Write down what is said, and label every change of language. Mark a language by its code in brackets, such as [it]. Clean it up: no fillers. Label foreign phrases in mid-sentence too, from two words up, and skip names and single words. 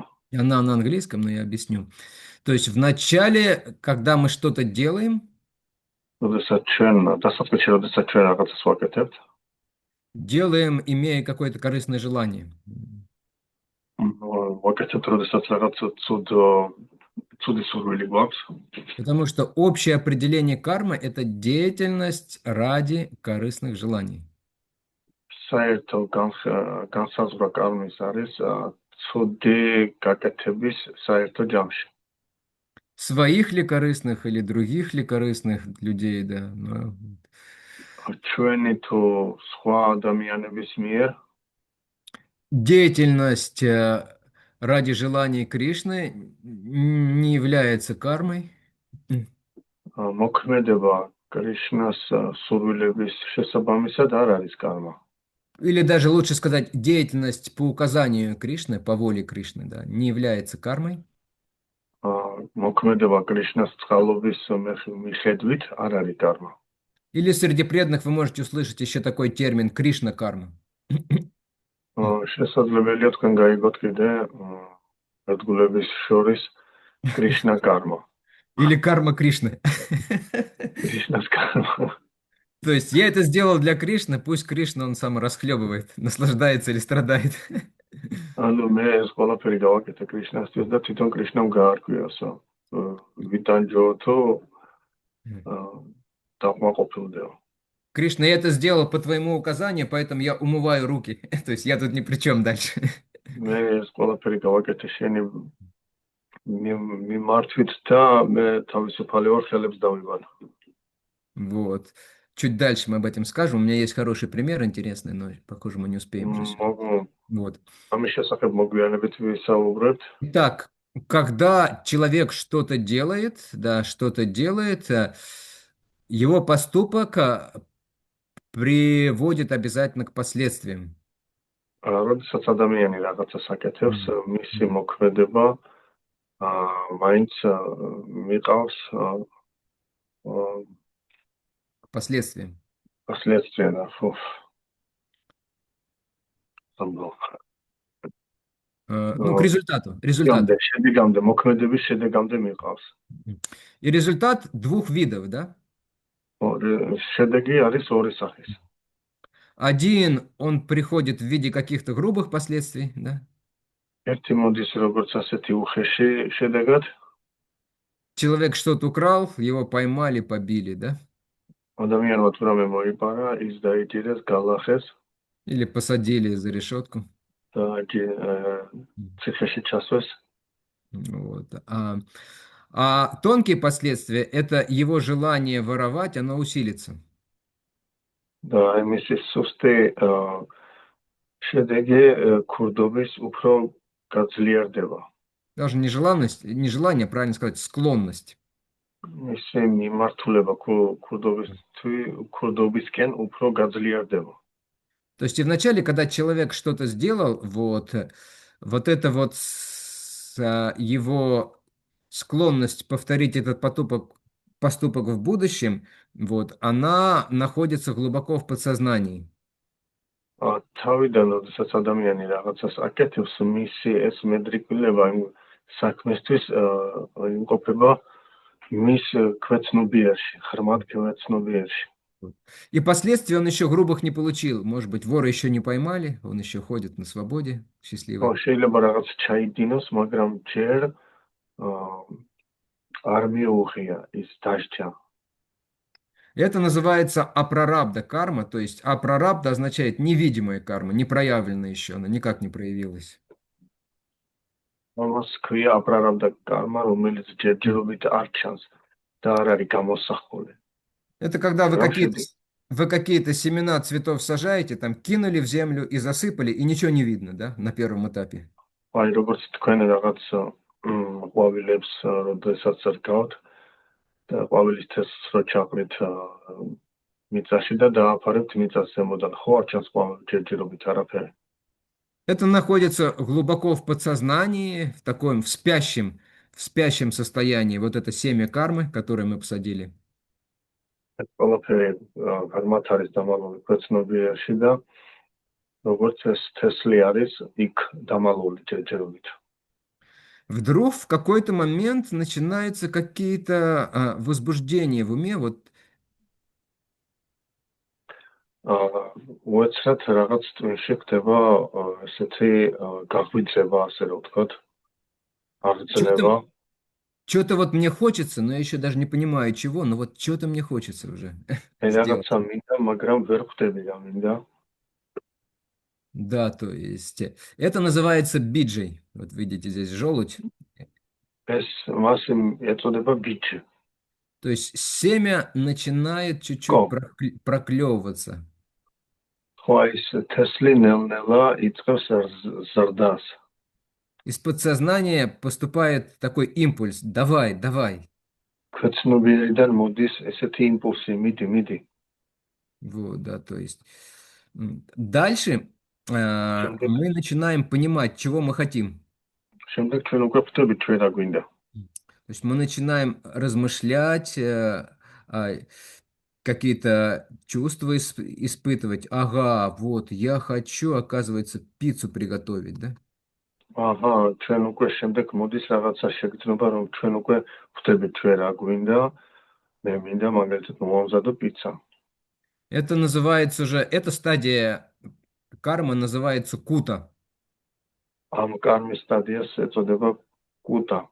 [ru] Она на английском, но я объясню. То есть вначале, когда мы что-то делаем, [ka] როდესაც ჩვენ დასაწყისში როდესაც ჩვენ რაღაცას ვაკეთებთ, [ru] делаем, имея какое-то корыстное желание. [ka] ვაკეთებთ როდესაც რაღაც ცუდი სურვილი გვაქვს. [ru] Потому что общее определение кармы – это деятельность ради корыстных желаний. [ka] საერთო განსაზღვრა კარმის არის ცუდი გაკეთების საერთო ჯამში. [ru] Своих ли корыстных или других ли корыстных людей, да. [ka] ჩვენი თუ სხვა ადამიანების მიერ [ru] Деятельность ради желаний Кришны не является кармой. [ka] მოქმედება კრიშნას სურვილების შესაბამისად არ არის კარმა. [ru] Или даже лучше сказать, деятельность по указанию Кришны, по воле Кришны, да, не является кармой. [ka] მოქმედება კრიშნას წყალობის მიხედვით არ არის კარმა. [ru] Или среди преданных вы можете услышать еще такой термин Кришна-карма. [ka] შესაძლებელია თქვენ გაიგოთ კიდე ერთგულების შორის კრიშნა-კარმა. [ru] Или карма Кришны. [ka] კრიშნას კარმა. [ru] То есть я это сделал для Кришны, пусть Кришна он сам расхлебывает, наслаждается или страдает. [ka] ანუ მე ეს ყველაფერი გავაკეთე კრიშნასთვის და თვითონ კრიშნამ გაარკვიოსო. ვიტანჯო თუ დავმაყოფილდეო. [ru] Кришна, я это сделал по твоему указанию, поэтому я умываю руки. То есть я тут ни при чем дальше. [ka] მე ეს ყველაფერი გავაკეთე შენი მიმართვით და მე თავისუფალი ვარ, ხელებს დავიბანა. [ru] Вот. Чуть дальше мы об этом скажем. У меня есть хороший пример интересный, но, похоже, мы не успеем. Вот. [ka] ამის შესახებ მოგვიანებით ვისაუბრებთ. [ru] Итак, когда человек что-то делает, его поступок приводит обязательно к последствиям. [ka] როდესაც ადამიანი რაღაცას აკეთებს, მისი მოქმედება მაინც მიყავს [ru] Последствиям. [ka] последствия და [ru] Ну, к результату. [ka] შედეგამდე, მოქმედების შედეგამდე მიყავს. [ru] И результат двух видов, да? [ka] შედეგი არის ორი სახის. [ru] Один, он приходит в виде каких-то грубых последствий, да? [ka] ერთი მოდის როგორც ასეთი უხეში შედეგად. [ru] Человек что-то украл, его поймали, побили, да? [ka] ადამიანმა თუ რამე მოიპარა, ის დაიჭირეს, გალახეს. [ru] Или посадили за решетку. [ka] და ციხეში ჩასვეს. [ru] Вот. А тонкие последствия – это его желание воровать, оно усилится. [ka] და მისი სუსტი შედეგი ქურდობის უფრო გაძლიერდება. [ru] Даже не желание, правильно сказать, склонность. [ka] მისი მიმართულება ქურდობისკენ უფრო გაძლიერდება. [ru] То есть и вначале, когда человек что-то сделал, вот это вот его склонность повторить этот поступок в будущем, вот, она находится глубоко в подсознании. [ka] თავიდან, როდესაც ადამიანი რაღაცას აკეთებს, მისი ეს მედრიკულება იმ საქმესთვის იმყოფება მის ქვეცნობიერში, ხრმად ქვეცნობიერში. [ru] И последствий он еще грубых не получил. Может быть, вора еще не поймали, он еще ходит на свободе, счастливый. [ka] შეიძლება რაღაც ჩაიდინოს, მაგრამ ჯერ არ მიუღია ის დასჯა. [ru] Это называется апрарабда карма, то есть апрарабда означает невидимая карма, не проявленная еще, она никак не проявилась. [ka] ამას ქვია აპრარაბდა კარმა, რომელიც ჯერჯერობით არ ჩანს და არ არის გამოსახული. [ru] Это когда вы какие-то семена цветов сажаете, там кинули в землю и засыпали, и ничего не видно, да, на первом этапе. [ka] აი როგორც თქვენ რაღაც ყვავილებს როდესაც რკავთ და ყვავილის თესლს რო ჩაყრით მიწაში და დააფარებთ მიწას ზემოდან, ხო არ ჩანს ყვავილი ჯერჯერობით არაფერი. [ru] Это находится глубоко в подсознании, в таком в спящем состоянии, вот это семя кармы, которое мы посадили. [ka] ყველაფერი გარმათ არის დამალული ქვეცნობიერში და როგორც ეს თესლი არის იქ დამალული ჯერჯერობით. [ru] Вдруг в какой-то момент начинаются какие-то возбуждения в уме, вот. [ka] უეცრად რაღაც ტვინში ხდება ესეთი გაღვიძება, ასე რომ ვთქვათ, აღწევა. [ru] Что-то вот мне хочется, но я еще даже не понимаю чего, но вот что-то мне хочется уже. [ka] რაღაცა მინდა, მაგრამ ვერ ხვდები რა მინდა. [ru] Да, то есть это называется биджей. Вот видите, здесь желудь. [ka] ეს მას ეწოდება ბიჯი. [ru] То есть семя начинает чуть-чуть проклевываться. [ka] ხო, ის თესლი ნელ-ნელა იწყებს ზრდას. [ru] Из подсознания поступает такой импульс: давай, давай. [ka] ქვეცნობიერიდან მოდის ესეთი იმპულსი, მიდი. [ru] Вот, да, то есть дальше мы начинаем понимать, чего мы хотим. [ka] შემდეგ ჩვენ უკვე ხვდებით ჩვენ რა გვინდა. [ru] То есть мы начинаем размышлять, какие-то чувства испытывать. Ага, вот, я хочу, оказывается, пиццу приготовить, да? Ага, [ka] ჩვენ უკვე შემდეგ მოდის რაღაცა შეგრძნება, რომ ჩვენ უკვე ხვდებით ჩვენ რა გვინდა. მე მინდა მაგალითად მომავზადო პიცა. [ru] Это называется уже, эта стадия кармы называется кута. [ka] Am кармის სტადიას ეწოდება кута.